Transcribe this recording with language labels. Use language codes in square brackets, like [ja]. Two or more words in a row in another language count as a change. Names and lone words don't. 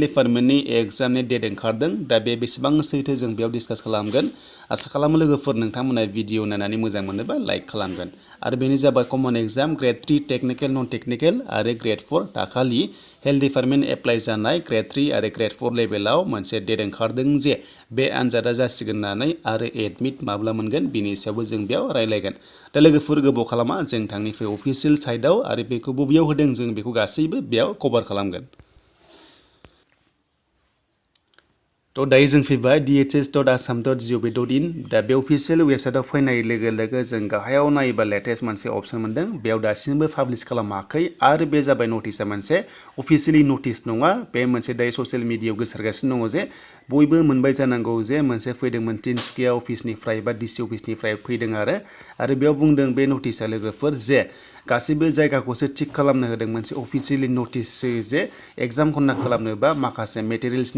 [brx] डिपार्टमेन्टनि एग्जामनि डेट ओंखारदों दा बेसेबां सैथो जों बेयाव डिसकास खालामगोन आसा खालामो लोगोफोर नोंथांमोना भिडिअ नायनानै मोजां मोनोबा लाइक खालामगोन आरो बेनो जाबाय [en] common exam grade 3 technical non technical [brx] आरो [en] grade 4 [brx] दाखालि [en] health department apply [brx] जानाय [en] grade 3 [brx] आरो ग्रेड 4 लेभेलाव मोनसे डेट ओंखारदों जे बे आनजादा जासिगोन होननानै आरो एडमिट माब्ला मोनगोन बिनि सायावबो जों बेयाव रायलायगोन दा लोगोफोर गोबाव खालामा जों थांनिफ्राय अफिसियेल साइटआव आरो बेखौ बबेयाव होदों जों बेखौ गासैबो बेयाव कभार खालामगोन तो दायो जों फैबाय dhs.assam.gov.in दा बे अफिसियेल वेबसाइटआव फैनाय लोगो लोगो जों गाहायाव नायोबा लेटेस्ट मोनसे अपसन मोनदों बेयाव दासिमबो पाब्लिश खालामाखै आरो बे जाबाय नटिसआ मोनसे [en] officially notice [brx] नङा बे मोनसे दायो ससियेल मिडियायाव गोसारगासिनो दङ जे बयबो मोनबाय जानांगौ जे मोनसे फैदोंमोन तिनसुकिया अफिसनिफ्राय बा डिसि अफिसनिफ्राय फैदों आरो बेयाव बुंदों बे नटिसआ लोगोफोर जे गासैबो जायगाखौसो थिक खालामनो होदों मोनसे [en] officially notice [brx] जे [en] exam conduct [brx] खालामनोबा माखासे मेटेरियेल्सनि